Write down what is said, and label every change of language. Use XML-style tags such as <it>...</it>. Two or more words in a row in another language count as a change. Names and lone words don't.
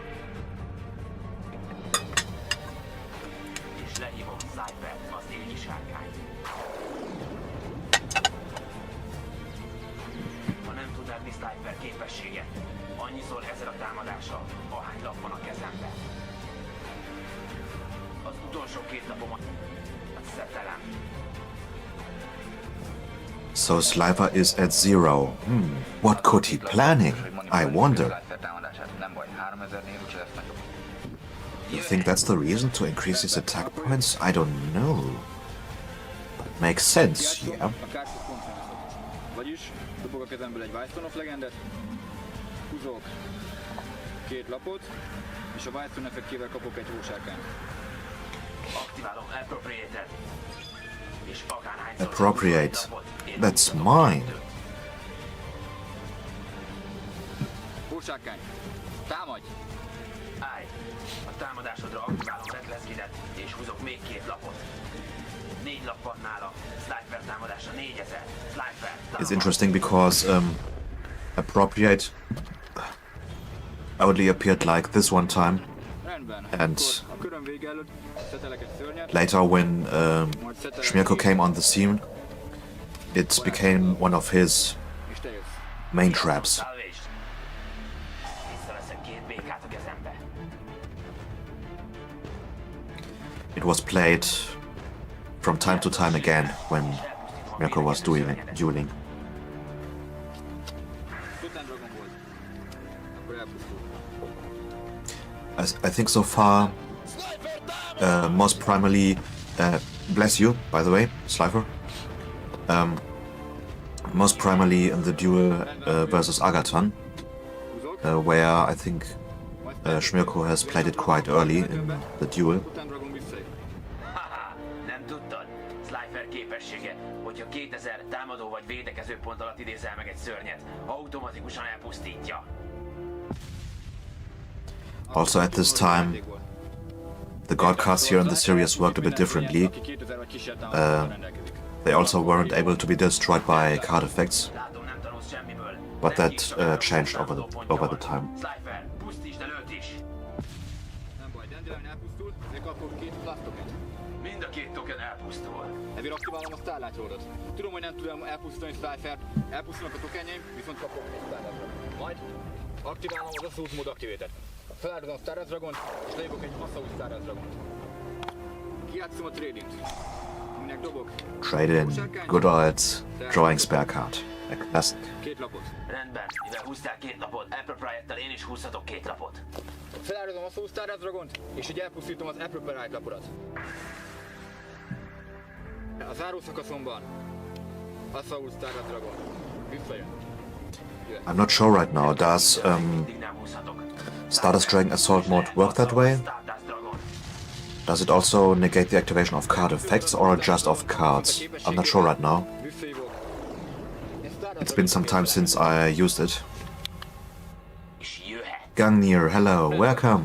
<hu>És lehívom Cypher, az égi sárkányt. Ha nem tud adni Cypher képességet, annyiszor ezer a támadása, ahány lap van a kezemben. Az utolsó 2 lapomat szettelem.</hu> <en>So Slifer is at 0. What could he planning? I wonder. You think that's the reason to increase his attack points? I don't know. But makes sense, yeah.</en> <hu>A kártyát konferenszot. Vagyis dobok a kezemből egy Whitestone of Legendet, húzok 2 lapot, és a Whitestone effekkével kapok egy hósárkányt. Aktiválom Appropriated. És akárhányszor</hu> <en>Appropriate.</en> <hu>lapot, én</hu> <en>That's</en> <hu>dobok</hu> <en>mine.</en> <hu>2. Hósárkány, támadj! Állj! A támadásodra aktiválom Reckless Kid-et, és húzok még 2 lapot. 4 lap van nála. Slifer támadása 4000. Slifer.</hu> <en>It's interesting because appropriate only appeared like this one time,</en> <hu>Rendben.</hu> <en>and</en> <hu>A köröm vége előtt szetelek egy szörnyet,</hu> <en>later when Schmirko came on the scene, it became one of his</en> <hu>és te jössz.</hu> <en>main traps.</en> <hu>Salvage. Visszaveszek 2 békát a kezembe.</hu> <en>It was played from time to time again when Schmirko was dueling.</en> <hu>Totem Dragon volt. Akkor elpusztul.</hu> <en>I think so far, most primarily, bless you, by the way, Slifer. Most primarily in the duel versus Agathon,</en> <hu>Húzok.</hu> <en>where I think Schmirko has played it quite early in the duel.</en> <hu>Totem Dragon visszaér. Haha, nem tudtad? Slifer képessége, hogyha 2000 támadó vagy védekező pont alatt idézel meg egy szörnyet, automatikusan elpusztítja.</hu> <en>Also at this time, the god cards here in the series worked a bit differently.</en> <hu>Aki 2000 vagy kisebb támadással rendelkezik.</hu> <en>They also weren't able to be destroyed by card effects,</en> <hu>Látom, nem tanulsz semmiből.</hu> <en>but that changed over the time.</en> <hu>Slifer, pusztítsd el őt is! Nem baj, Dandelion elpusztul, ezért kapok 2 Blast tokent. Mind a 2 token elpusztul. Ezért aktiválom a Starlight Road-ot. Tudom, hogy nem tudom elpusztítani Slifert, elpusztulnak a tokenjeim, viszont kapok egy Starlight Dragon. Majd aktiválom az Assault mód aktivétet. Feláldozom a Starlight Dragon, és lejövök egy Assault Starlight Dragon. Kijátszom a Trading-t. Aminek dobok</hu> <en>Trade in good old drawing spare card. A classic.</en> <hu>2 lapot. Rendben, mivel húztál 2 lapot, Appropriate-tel én is húzhatok 2 lapot. Feláldozom a Assault Starlight Dragont, és így elpusztítom az Appropriate lapodat. A záró szakaszomban Assault Starlight Dragon visszajön.</hu> <en>I'm not sure right now. Does</en> <hu>Mindig nem húzhatok.</hu> <en>Stardust Dragon Assault mode work that way?</en> <hu>Stardust Dragon.</hu> <en>Does it also negate the activation of card effects or just of cards? I'm not sure right now.</en> <hu>Visszahívok.</hu> <en>It's been some time since I used it.</en> <hu>És jöhet.</hu> <en>Gangnir, hello, welcome.</en>